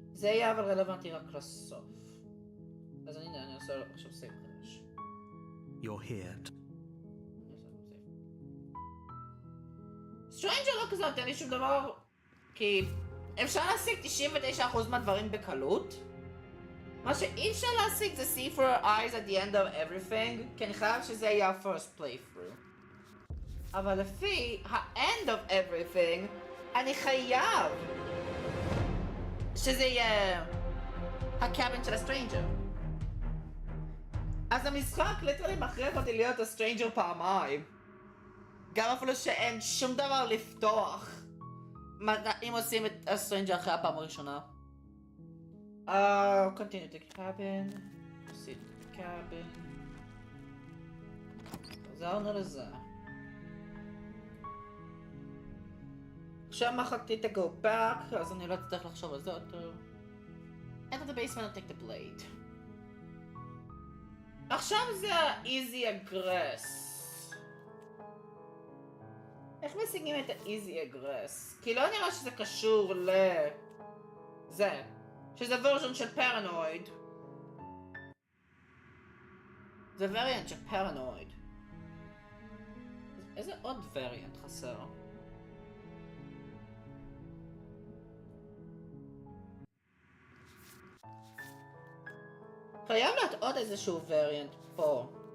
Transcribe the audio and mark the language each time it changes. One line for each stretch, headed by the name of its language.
Hebrew: זה יהיה אבל רלוונטי רק לסוף. אז אני עושה עכשיו סייב חדש.
English: You're here.
Hebrew: סטרנג'ר לא כזה נותן לי שום דבר, כי אפשר להשיג 99% מהדברים בקלות. מה שאי אפשר להשיג זה
English: see for your eyes at the end of everything,
Hebrew: כי אני חייב שזה יהיה ה-first playthrough. אבל לפי ה-
English: end of everything,
Hebrew: אני חייב שזה יהיה הקאבין של הסטרנג'ר. אז המשחק ליטרלי מכריח אותי להיות הסטרנג'ר פעמיים. גם אפילו שאין שום דבר לפתוח אם עושים את הסטרנג'ר אחרי הפעם הראשונה.
English: Continue to cabin. Proceed to the cabin.
Hebrew: חזרנו לזה. עכשיו מחקתי את ה-
English: go back,
Hebrew: אז אני לא אצטרך לחשוב על זה יותר.
English: Enter the basement and take the blade.
Hebrew: עכשיו זה ה-easy aggress. איך משיגים את ה-easy aggress? כי לא נראה שזה קשור זה. שזה version של paranoid. זה variant של paranoid. איזה עוד variant חסר? חייב להיות עוד איזשהו variant פה.